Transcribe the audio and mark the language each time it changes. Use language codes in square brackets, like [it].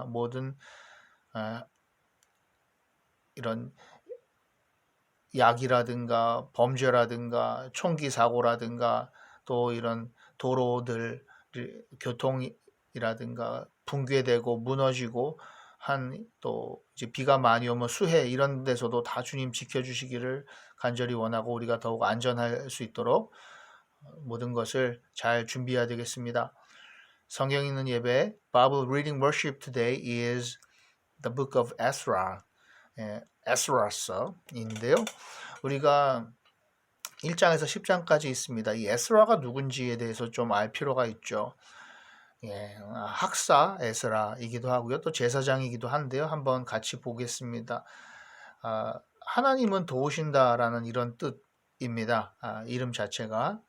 [ko] 모든 이런 약이라든가 범죄라든가 총기 사고라든가 또 이런 도로들 교통이라든가 붕괴되고 무너지고 또 이제 비가 많이 오면 수해 이런 데서도 다 주님 지켜주시기를 간절히 원하고 우리가 더욱 안전할 수 있도록 모든 것을 잘 준비해야 되겠습니다. 성경 읽는 예배 [en] Bible reading worship today is the book of Ezra. [ko] 에스라서인데요. 우리가 1장에서 10장까지 있습니다. 이 에스라가 누군지에 대해서 좀 알 필요가 있죠. 학사 에스라이기도 하고요. 또 제사장이기도 한데요. 한번 같이 보겠습니다. 하나님은 도우신다라는 이런 뜻입니다. 이름 자체가.